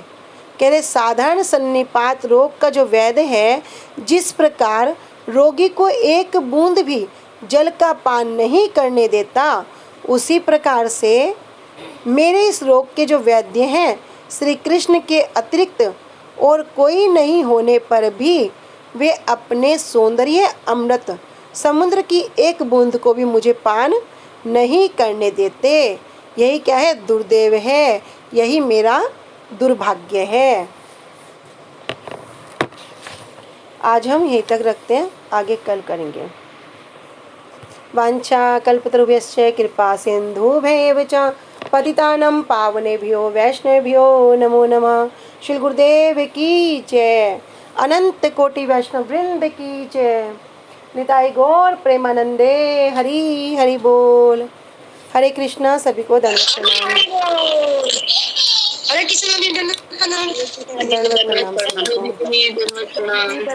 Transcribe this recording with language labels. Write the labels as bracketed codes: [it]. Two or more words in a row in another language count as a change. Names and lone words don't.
[hi] कह रहे साधारण सन्निपात रोग का जो वैद्य है, जिस प्रकार रोगी को एक बूंद भी जल का पान नहीं करने देता, उसी प्रकार से मेरे इस रोग के जो वैद्य हैं, श्री कृष्ण के अतिरिक्त और कोई नहीं होने पर भी वे अपने सौंदर्य अमृत समुद्र की एक बूंद को भी मुझे पान नहीं करने देते। यही क्या है? दुर्दैव है, यही मेरा दुर्भाग्य है। आज हम यहीं तक रखते हैं, आगे कल करेंगे। [sa] वांछा कल्पतरुभ्यश्च कृपा सिन्धुभ्येव च पतितानां पावनेभ्यो वैष्णवेभ्यो नमो नमः। [hi] श्री गुरुदेव की जय। अनंत कोटि वैष्णव वृंद की जय। निताई गौर प्रेमानंदे। हरि हरि बोल। हरे कृष्णा। सभी को दंडवत प्रणाम। हरे कृष्णा। दंडवत प्रणाम। दंडवत प्रणाम सभी को।